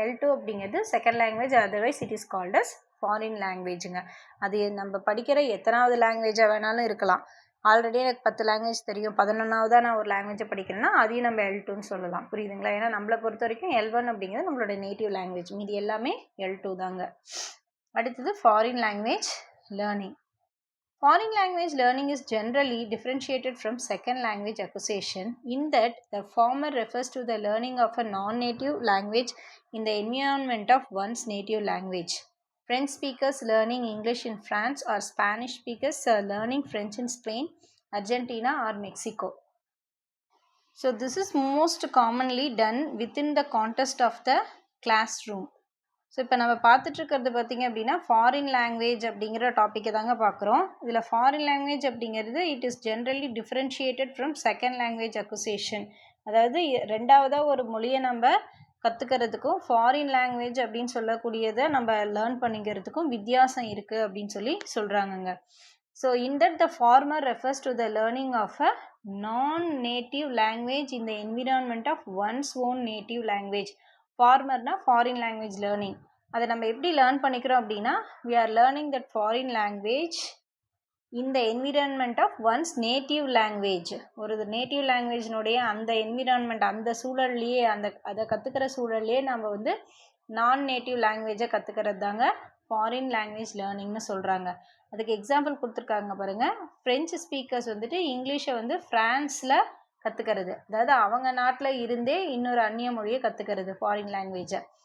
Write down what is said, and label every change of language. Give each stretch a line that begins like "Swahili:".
Tamil: L2 அப்படிங்கிறது second language,
English: otherwise it is called as
Tamil: foreign லாங்குவேஜுங்க. அது நம்ம படிக்கிற எத்தனாவது லாங்குவேஜாக வேணாலும் இருக்கலாம். ஆல்ரெடி எனக்கு 10 லாங்குவேஜ் தெரியும், 11ஆவதாக நான் ஒரு லாங்குவேஜை படிக்கிறேன்னா அதையும் நம்ம L2ன்னு சொல்லலாம். புரியுதுங்களா? ஏன்னா நம்மளை பொறுத்த வரைக்கும் L1 அப்படிங்கிறது நம்மளோட நேட்டிவ் லாங்குவேஜ், மீதி எல்லாமே L2 தாங்க. அடுத்தது foreign language learning.
English: Foreign language learning is generally differentiated from second language acquisition in that the former refers to the learning of a non-native language in the environment of one's native language. French speakers learning English in France or Spanish speakers learning French in Spain, Argentina or Mexico. So this is most commonly done within the context of the classroom.
Tamil: So இப்போ நம்ம பார்த்துட்ருக்கிறது பார்த்திங்க அப்படின்னா foreign language அப்படிங்கிற டாப்பிக்கை தாங்க பார்க்குறோம். இதில் foreign language அப்படிங்கிறது
English: It is generally differentiated from second language acquisition.
Tamil: அதாவது ரெண்டாவதாக ஒரு மொழியை நம்ம கற்றுக்கிறதுக்கும் ஃபாரின் லாங்குவேஜ் அப்படின்னு சொல்லக்கூடியதை நம்ம லேர்ன் பண்ணிக்கிறதுக்கும் வித்தியாசம் இருக்குது அப்படின்னு சொல்கிறாங்கங்க.
English: So in that the former refers to the learning of a non-native language in the environment of one's own native language.
Tamil: ஃபார்மர்னா foreign language learning. அதை நம்ம எப்படி லேர்ன் பண்ணிக்கிறோம் அப்படின்னா,
English: we are learning that foreign language in the environment of one's native language.
Tamil: ஒரு native லாங்குவேஜினுடைய அந்த environment, அந்த சூழல்லையே, அதை கற்றுக்கிற சூழல்லையே நம்ம வந்து நான் நேட்டிவ் லாங்குவேஜை கற்றுக்கிறது தாங்க ஃபாரின் லாங்குவேஜ் லேர்னிங்னு சொல்கிறாங்க. அதுக்கு எக்ஸாம்பிள் கொடுத்துருக்காங்க பாருங்கள். ஃப்ரெஞ்சு ஸ்பீக்கர்ஸ் வந்துட்டு இங்கிலீஷை வந்து ஃப்ரான்ஸில் கற்றுக்கிறது, அதாவது அவங்க நாட்டில் இருந்தே இன்னொரு அந்நிய மொழியை கற்றுக்கிறது ஃபாரின் லாங்குவேஜை.